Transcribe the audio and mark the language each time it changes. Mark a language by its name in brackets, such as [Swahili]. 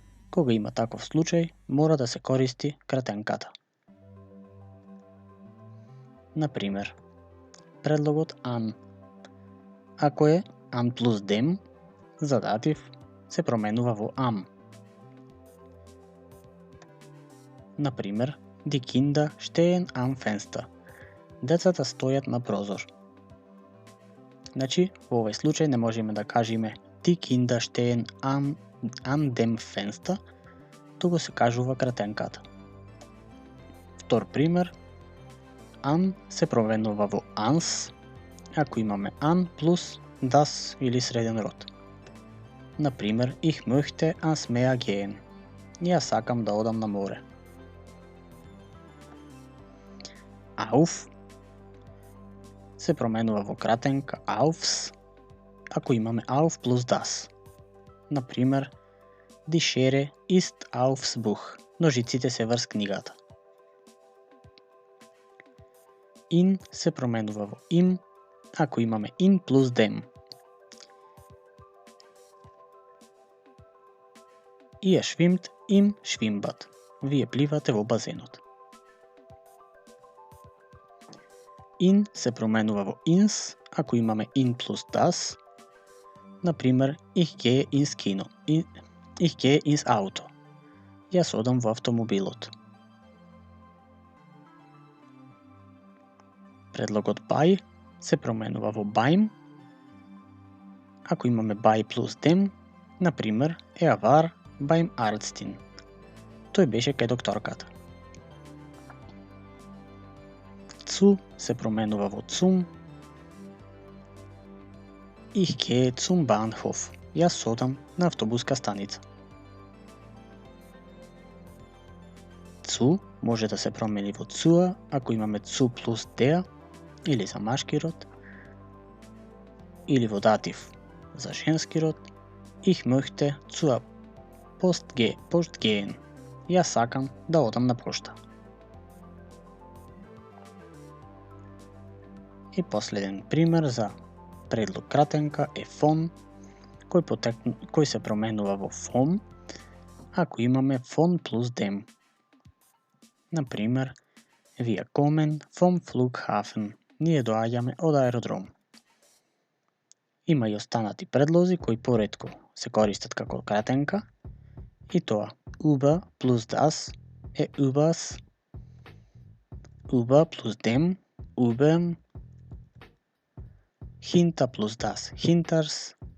[Macedonian] Кога има таков случај, мора да се користи кратенката. Например, предлогот an. Ако е an плюс dem, за датив се променува во am. [German] Например, die Kinder stehen am Fenster. [Macedonian] Децата стојат на прозор. Значи, во овој случај не можеме да кажеме [German] die Kinder stehen an dem Fenster, [Macedonian] туку се кажува кратенката. Втор пример, an се променува во ans, ако имаме an плюс das или среден род. [German] Например, ich möchte ans Meer gehen. [Macedonian] Јас сакам да одам на море. Auf се променува во кратенка aufs, ако имаме auf плюс das. [German] Например, die Schere ist aufs Buch. [Macedonian] Ножиците се врз книгата. In се променува во im, ако имаме in плюс dem. [German] Ihr schwimmt im Schwimmbad. [Macedonian] Вие пливате во базенот. In се променува во ins, ако имаме in плюс das. [German] Например, ich gehe ins Kino. Ich gehe ins Auto. [Macedonian] Јас одам во автомобилот. Предлогот bei се променува во beim, ако имаме bei плюс dem, например, [German] war beim Arztin. [Macedonian] Тој беше кај докторката. Zu се променува во zum. [German] Ich gehe zum Bahnhof. [Macedonian] Јас одам на автобуска станица. Zu може да се промени во zur, ако имаме zu плюс der, или за машки род, или во датив за женски род. [German] Ich möchte zur Post gehen. [Macedonian] Јас сакам да одам на пошта. И последен пример за предлог кратенка е von, кој се променува во vom, ако имаме von плюс dem. [German] Например, wir kommen vom Flughafen. [Macedonian] Ние доаѓаме од аеродром. Има и останати предлози кои поретко се користат како кратенка, и тоа über плюс das е übers, über плюс dem, überm, hinter плюс das, hinters,